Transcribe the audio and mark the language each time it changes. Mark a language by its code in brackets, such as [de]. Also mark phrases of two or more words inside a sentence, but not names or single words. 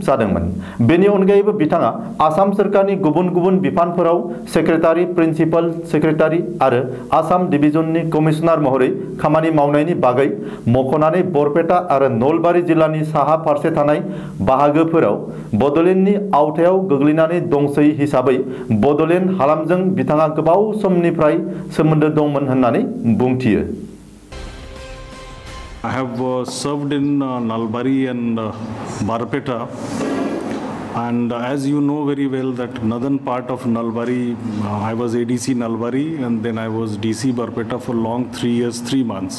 [brx] जादोंमोन बेनि अनगायैबो बिथाङा आसाम सरकारनि गुबुन गुबुन बिफानफोराव सेक्रेटारि [en] principal secretary [brx] आरो आसाम डिभिजननि कमिशनार महरै खामानि मावनायनि बागै मख'नानै बरपेटा आरो नलबारि जिल्लानि साहा फारसे थानाय बाहागोफोराव बड'लेण्डनि आवथायाव गोग्लैनानै दंसै हिसाबै बड'लेण्ड हालामजों बिथाङा गोबाव समनिफ्राय सोमोन्दो दंमोन होननानै बुंथियो [en] I have served in Nalbari and Barpeta, and as you know very well that northern part of Nalbari, I was ADC Nalbari and then I was DC Barpeta for long 3 years 3 months.